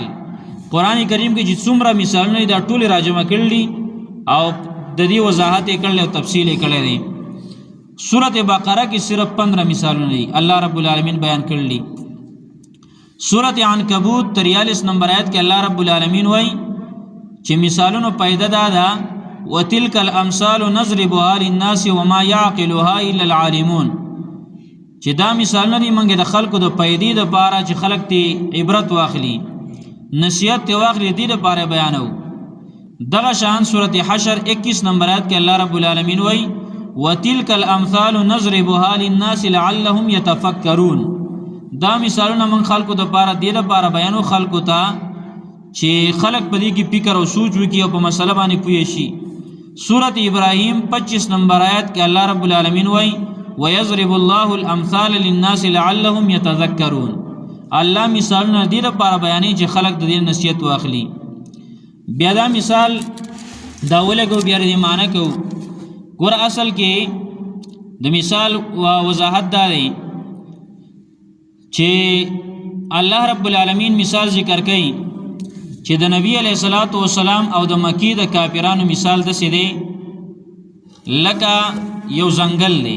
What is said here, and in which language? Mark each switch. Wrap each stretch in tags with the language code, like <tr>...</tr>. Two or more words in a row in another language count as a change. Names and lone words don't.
<ps>قرآن کریم کې چې څومره مثالونه دا ټول راجمع کړي او د دې وضاحت یې کړی او تفصیل یې کړی دی. سورت بقره کې صرف 15 مثالونه دي</ps> <ar>الله رب العالمین</ar> <ps>بیان کړي. سورت عنکبوت 43 نمبر آیت کې</ps> <ar>الله رب العالمین</ar> <ps>وایي چې مثالونو پیدا ده</ps> <ar>وتلک الامثال نضربها للناس وما يعقلها الا العالمون.</ar> <ps>چې دا مثالونه دي موږ د خلکو د پیدې دپاره چې خلک تی عبرت واخلي، نصیحت تی واخلي، دې دپاره بیانو. دغه شان سورت حشر 21 نمبر آیت کې</ps> <ar>الله رب العالمین</ar> <ps>وایي</ps> <ar>وتلک الامثال نضربها للناس لعلهم يتفکرون.</ar> <ps>دا مثالونه موږ خلکو دپاره دې دپاره بیانو خلکو ته چې خلک په دې کې فکر او سوچ وکړي او په مسله باندې پوه شي. سورت ابراهیم 25 نمبر آیت کې</ps> <ar>الله رب العالمین</ar> <ps>وایي</ps> <ar>ويضرب الله الامثال للناس لعلهم يتذكرون.</ar> <ps>الله مثالونه دې دپاره بیانوي چې خلک د دې نصیحت واخلي. بیا دا مثال دا ولګو بیا دې معنی کوو. ګوره اصل کې د مثال وضاحت دا دی چې</ps> <ar>الله رب العالمین</ar> <ps>مثال ذکر کوي چې د نبی</ps> <ar>علیه الصلاۃ والسلام</ar> <ps>او د مکی د کافرانو مثال داسې دی لکه یو ځنګل دی.</ps>